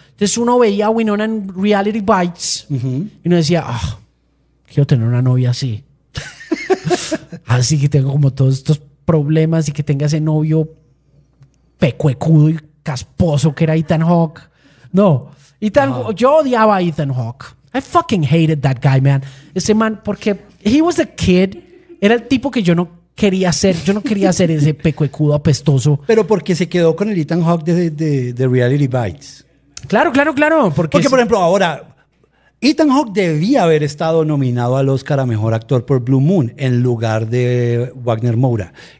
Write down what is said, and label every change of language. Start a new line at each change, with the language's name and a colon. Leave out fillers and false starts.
Spanish: Entonces uno veía a Winona en Reality Bites, uh-huh, y uno decía, oh, quiero tener una novia así. Así que tengo como todos estos problemas y que tenga ese novio pecuecudo y casposo que era Ethan Hawke. No, yo odiaba a Ethan Hawke.
English: I fucking hated that guy, man.
Spanish: Ese man, porque
English: he was a kid.
Spanish: Era el tipo que yo no quería ser. Yo no quería ser ese pecuecudo apestoso. Pero porque se quedó con el Ethan Hawke de Reality Bites. Claro. Porque, por ejemplo, ahora, Ethan Hawke debía haber estado nominado al Oscar a Mejor Actor por Blue Moon en lugar de Wagner Moura.